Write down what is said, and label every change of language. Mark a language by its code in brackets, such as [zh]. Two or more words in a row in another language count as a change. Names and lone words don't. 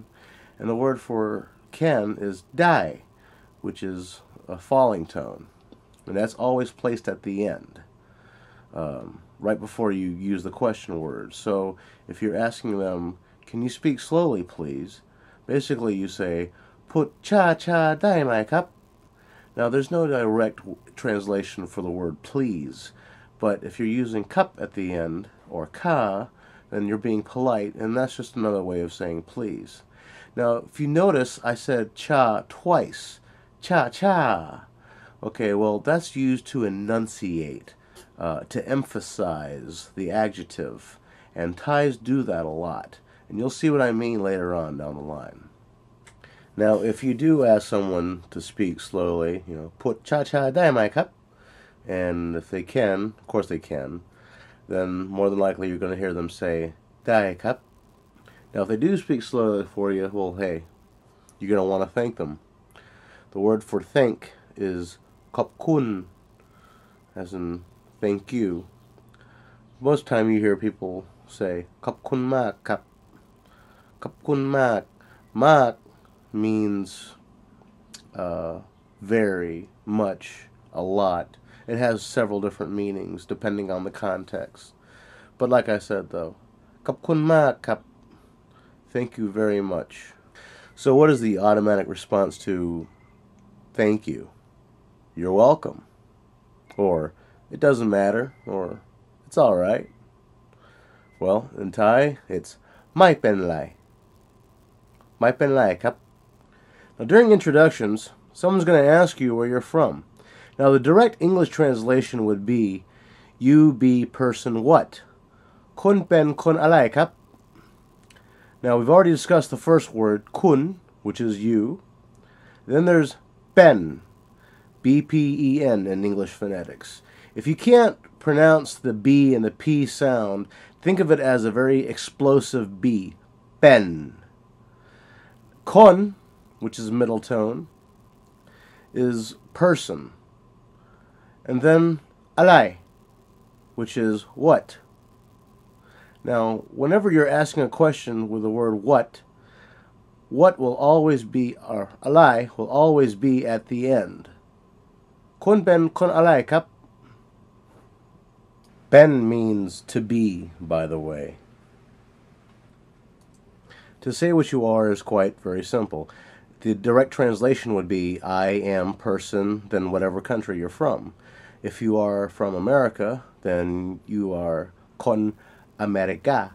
[en] And the word for can is dai, which is a falling tone. And that's always placed at the end, right before you use the question word. So if you're asking them, "Can you speak slowly, please?" basically you say, [th] "พูด ช้า ช้า ได้ ไหม ครับ." [en] Now there's no direct translation for the word please, but if you're using cup at the end, or ka, then you're being polite, and that's just another way of saying please. Now if you notice, I said cha twice. [th] ช้า ช้า. [en] Okay, well that's used to enunciate, to emphasize the adjective, and Thais do that a lot, and you'll see what I mean later on down the line. Now if you do ask someone to speak slowly, [th] พูด ช้า ช้า ได้ ไหม ครับ, [en] and if they can, of course they can, then more than likely you're going to hear them say [th] ได้ ครับ. [en] Now if they do speak slowly for you, well hey, you're going to want to thank them. The word for thank is [th] ขอบ คุณ, [en] as in thank you. Most time you hear people say [th] ขอบ คุณ มาก ครับ. ขอบ คุณ มาก. [en] Mak means very, much, a lot. It has several different meanings depending on the context. But like I said though, [th] ขอบ คุณ มาก ครับ. [en] Thank you very much. So what is the automatic response to thank you? You're welcome. Or it doesn't matter. Or it's alright. Well, in Thai, it's [th] ไม่ เป็น ไร. ไม่ เป็น ไร ครับ. [en] Now during introductions, someone's going to ask you where you're from. Now the direct English translation would be, you be person what? [th] คุณ เป็น คน อะไร ครับ. [en] Now we've already discussed the first word, kun, which is you. Then there's pen, B-P-E-N in English phonetics. If you can't pronounce the B and the P sound, think of it as a very explosive B, pen. Kon, which is middle tone, is person. And then alai, which is what. Now, whenever you're asking a question with the word what will always be, or alai will always be at the end. [th] คุณ เป็น คน อะไร ครับ. [en] Ben means to be, by the way. To say what you are is quite very simple. The direct translation would be, I am person, then whatever country you're from. If you are from America, then you are kon America.